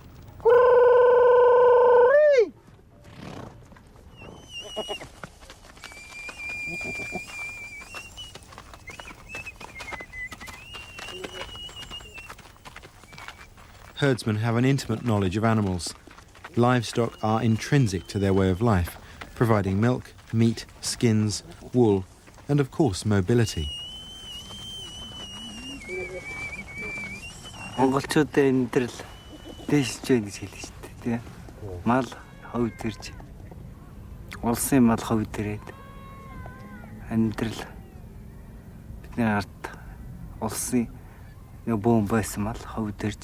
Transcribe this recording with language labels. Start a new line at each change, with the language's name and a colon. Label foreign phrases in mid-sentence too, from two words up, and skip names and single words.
English: Herdsmen have an intimate knowledge of animals. Livestock are intrinsic to their way of life, providing milk, meat, skins, wool, and of course mobility.
Mongolian: Монголчуудын амьдрал дээшж байна гэж хэлж штэ тий. Мал ховд ирж. Улсын мал ховд ирээд амьдрал бидний ард улсын нэг бөөн байсан мал ховд ирж.